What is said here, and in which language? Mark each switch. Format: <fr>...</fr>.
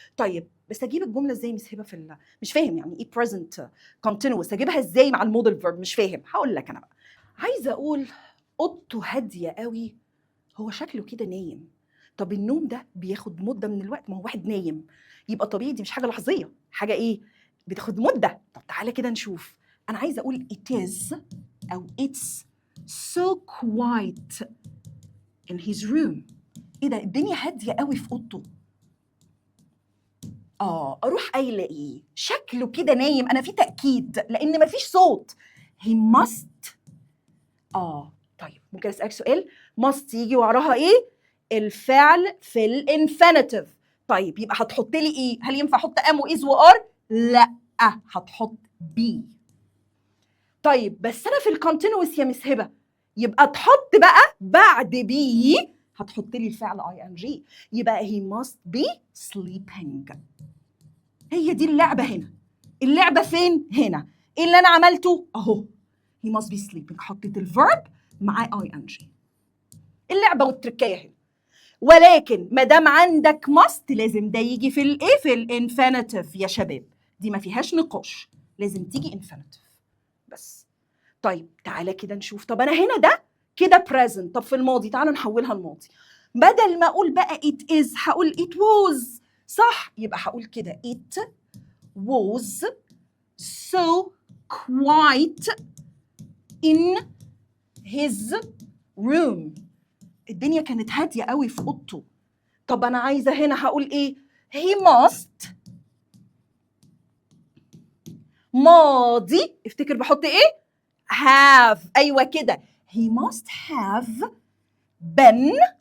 <ar>طيب بس اجيب الجمله ازاي مس هبه في مش فاهم يعني ايه present continuous، اجيبها ازاي مع المودل فيرب؟ مش فاهم. هقول لك انا بقى. عايزه اقول اوضته هاديه قوي، هو شكله كده نايم. طب النوم ده بياخد مده من الوقت، ما هو واحد نايم يبقى طبيعي دي مش حاجه لحظيه، حاجه ايه بتاخد مده. طب تعالى كده نشوف. انا عايزه اقول</ar> <en>it is</en> <ar>او</ar> <en>it's so quiet in his room.</en> <ar>ايه ده؟ الدنيا هاديه قوي في اوضته. اروح قايله ايه؟ شكله كده نايم. انا في تاكيد لان مفيش صوت.</ar> <en>he must.</en> <ar>طيب ممكن اسالك سؤال؟ must يجي وراها ايه؟ الفعل في الانفينيتيف. طيب يبقى هتحط لي ايه؟ هل ينفع احط ام واز وار؟ لا، هتحط بي. طيب بس انا في الكونتينوس يا مس هبه، يبقى تحط بقى بعد بي هتحط لي الفعل ing. يبقى</ar> <en>he must be sleeping.</en> <ar>هي دي اللعبه هنا. اللعبه فين؟ هنا. ايه اللي انا عملته؟ اهو</ar> <en>he must be sleeping،</en> <ar>حطيت الفيرب مع ing. اللعبه والتركيه هنا. ولكن ما دام عندك must لازم ده يجي في الايه؟ في الانفينيتيف يا شباب. دي ما فيهاش نقاش، لازم تيجي انفينيتيف بس. طيب تعالى كده نشوف. طب انا هنا ده كده present. طب في الماضي تعالى نحولها الماضي. بدل ما اقول بقى</ar> <en>it is</en> <ar>هقول</ar> <en>it was.</en> <ar>صح؟ يبقى هقول كده</ar> <en>it was so quiet in his room.</en> <ar>الدنيا كانت هاديه قوي في اوضته. طب انا عايزه هنا هقول ايه؟</ar> <en>he must</en> <ar>ماضي. افتكر بحط ايه؟ have. ايوه كده.</ar> <en>he must have been.</en>